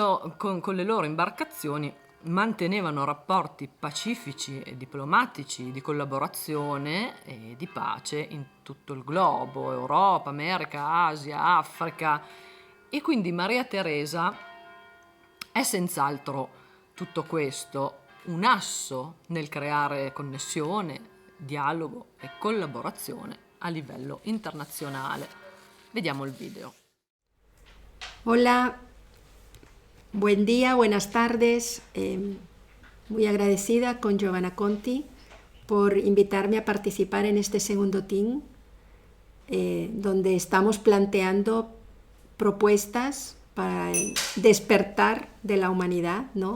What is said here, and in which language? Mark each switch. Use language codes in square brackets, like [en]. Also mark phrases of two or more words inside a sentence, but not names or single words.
[it] le loro imbarcazioni mantenevano rapporti pacifici e diplomatici di collaborazione e di pace in tutto il globo, Europa, America, Asia, Africa, e quindi Maria Teresa è senz'altro tutto questo, un asso nel creare connessione, dialogo e collaborazione a livello internazionale. Vediamo il video. [es] Hola. Buen día, buenas tardes. Muy agradecida con Giovanna Conti por invitarme a participar en este segundo team, donde estamos planteando propuestas para el despertar de la humanidad, ¿no?